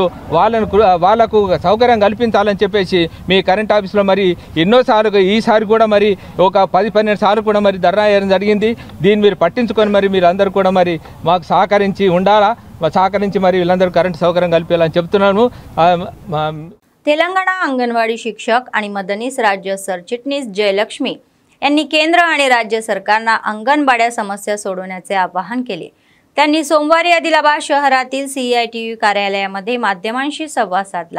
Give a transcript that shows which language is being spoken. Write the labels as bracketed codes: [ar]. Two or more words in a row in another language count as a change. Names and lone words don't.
[te] వాళ్ళకు సౌకర్యం కల్పించాలని చెప్పేసి మీ కరెంట్ ఆఫీస్లో మరి ఎన్నోసార్లు ఈసారి కూడా మరి ఒక 10-12 సార్లు కూడా మరి ధర్నా చేయడం జరిగింది। దీన్ని మీరు పట్టించుకొని మరి మీరందరూ కూడా మరి మాకు సహకరించి ఉండాలా, సహకరించి మరి వీళ్ళందరూ కరెంట్ సౌకర్యం కల్పించాలని చెప్తున్నాను। [mr] तेलंगणा अंगणवाडी शिक्षक आणि मदनीस राज्य सरचिटणीस जयलक्ष्मी यांनी केंद्र आणि राज्य सरकारना अंगणवाड्या समस्या सोडवण्याचे आवाहन केले। त्यांनी सोमवारी आदिलाबाद शहरातील सीआयटीयू कार्यालयामध्ये माध्यमांशी संवाद साधला।